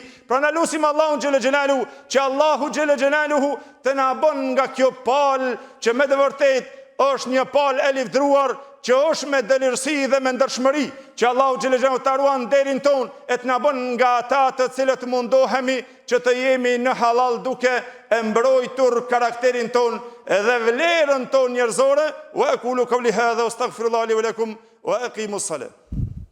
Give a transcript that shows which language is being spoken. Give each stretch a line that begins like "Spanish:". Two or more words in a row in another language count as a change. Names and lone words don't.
Albanian: Pra na lutim Allahun
Arabic: جل جلاله
Albanian: që Allahu
Arabic: جل جلاله
Albanian: të na bën nga kjo palë që me të vërtetë është një palë e livdruar, që është me dëlirësi dhe me ndershmëri, që Allahu
Arabic: جل جلاله
Albanian: ta ruan nderin ton e të na bën nga ata të cilët mundohemi që të jemi në halal duke e mbrojtur karakterin ton dhe vlerën ton njerëzore.
Arabic: وأقول قولي هذا وأستغفر الله لي ولكم وأقيموا الصلاة.